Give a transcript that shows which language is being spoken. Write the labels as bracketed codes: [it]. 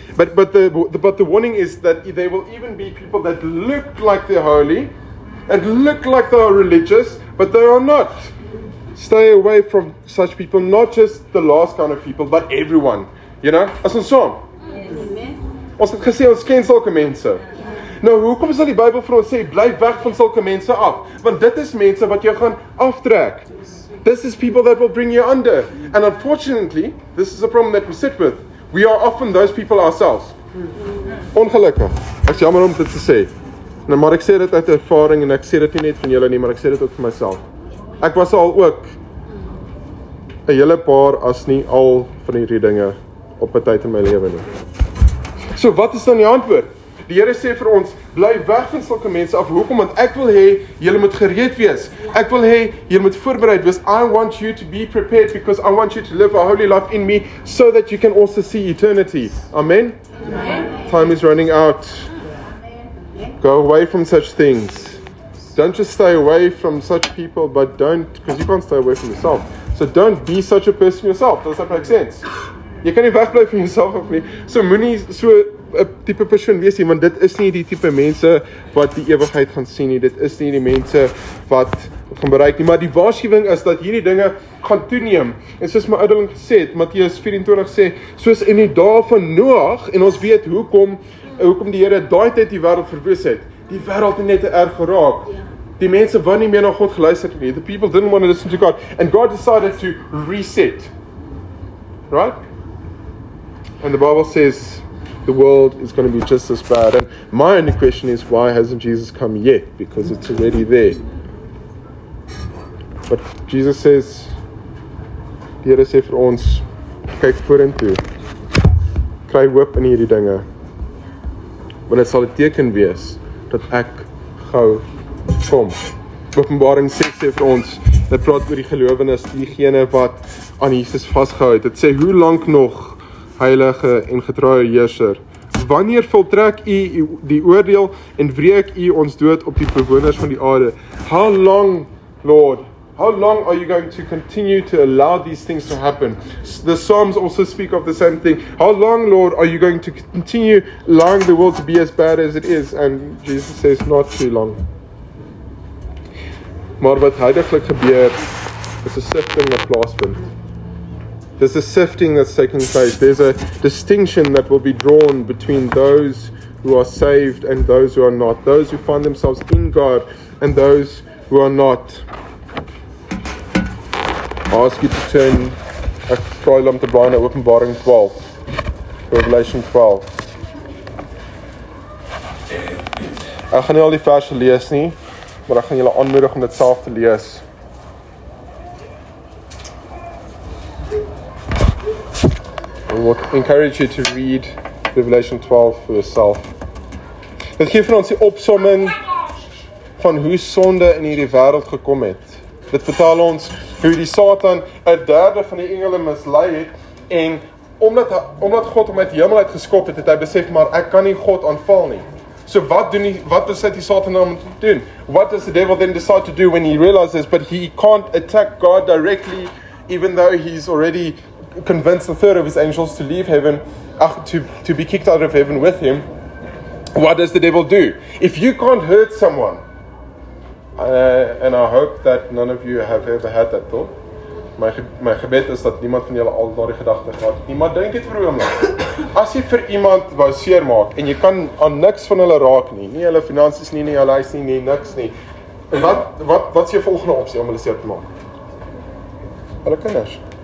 [en] But the warning is that there will even be people that look like they're holy and look like they are religious, but they are not. Stay away from such people, not just the last kind of people, but everyone. You know? [af] As ons saam. Ons het gesê, ons ken sulke mense. Nou, hoekom sal die Bybel vir ons sê, bly weg van sulke mense af? Want dit is mense wat jou gaan aftrek. [en] This is people that will bring you under. And unfortunately, this is a problem that we sit with. We are often those people ourselves. [af] Ongelukkig. Ek is jammer om dit te sê. Nou, maar ek sê dit uit ervaring en ek sê dit nie net van julle nie, maar ek sê dit ook vir myself. Ek was al ook 'n hele paar as nie al van hierdie dinge op 'n tyd in my lewe nie. So wat is dan die antwoord? Die Here sê vir ons, bly weg van sulke mense af. Hoekom? Want ek wil hê julle moet gereed wees. Ek wil hê julle moet voorbereid wees. [en] I want you to be prepared because I want you to live a holy life in me so that you can also see eternity. Amen? Amen. Time is running out. Go away from such things. Don't just stay away from such people, but don't, because you can't stay away from yourself. So don't be such a person yourself. Does that make sense? [af] Jy kan nie wegbly van jouself of nie. So moenie so 'n tipe persoon wees nie, want dit is nie die tipe mense wat die ewigheid gaan sien nie. Dit is nie die mense wat gaan bereik nie. Maar die waarskuwing is dat hierdie dinge gaan toeneem. En soos my ouderling gesê het, Matteus 24 sê, soos in die dae van Noag, en ons weet hoekom die Here daai tyd die wêreld verwoes het. Die wêreld het net te erg geraak. Die mense wou nie meer na God geluister het nie. [en] The people didn't want to listen to God. And God decided to reset. Right? And the Bible says the world is going to be just as bad. And my only question is, why hasn't Jesus come yet? Because it's already there. But Jesus says, [af] die Here sê vir ons, kyk vorentoe. Kry hoop in hierdie dinge. Want dit sal 'n teken wees dat ek gou kom. Openbaring 6 sê vir ons, dit praat oor die gelowiges, diegene wat aan Jesus vasgehou het. Dit sê, hoe lank nog, heilige en getrouwe heerser? Wanneer voltrek u die oordeel en wreek u ons dood op die bewoners van die aarde? [en] How long, Lord? How long are you going to continue to allow these things to happen? The Psalms also speak of the same thing. How long, Lord, are you going to continue allowing the world to be as bad as it is? And Jesus says, not too long. [af] Maar wat huidiglik gebeur, is 'n sifting wat plaasvind. [en] There's a sifting that's taking place. There's a distinction that will be drawn between those who are saved and those who are not. Those who find themselves in God and those who are not. I ask you to turn, [af] ek vra julle om te blaai na Openbaring 12. Revelation 12. Ek gaan nie al die verse lees nie, maar ek gaan julle aanmoedig om dit self te lees. [en] I would encourage you to read Revelation 12 for yourself. [af] Dit gee vir ons die opsomming van hoe sonde in hierdie wêreld gekom het. Dit vertel ons hoe die Satan 'n derde van die engele mislei het en omdat God hom uit die hemel uit geskop het, het hy besef maar ek kan nie God aanval nie. So wat besluit die Satan om te doen? [en] What does the devil then decide to do when he realizes but he can't attack God directly even though he's already convinced a third of his angels to leave heaven, to be kicked out of heaven with him? What does the devil do? If you can't hurt someone, and I hope that none of you have ever had that thought. [af] My gebed is dat niemand van julle al daardie gedagte gehad het nie, maar dink dit vir 'n oomblik. As jy vir iemand wou seermaak en jy kan aan niks van hulle raak nie hulle finansies nie hulle huis nie, niks nie. En wat is jou volgende opsie om hulle seer te maak? Hulle kinders.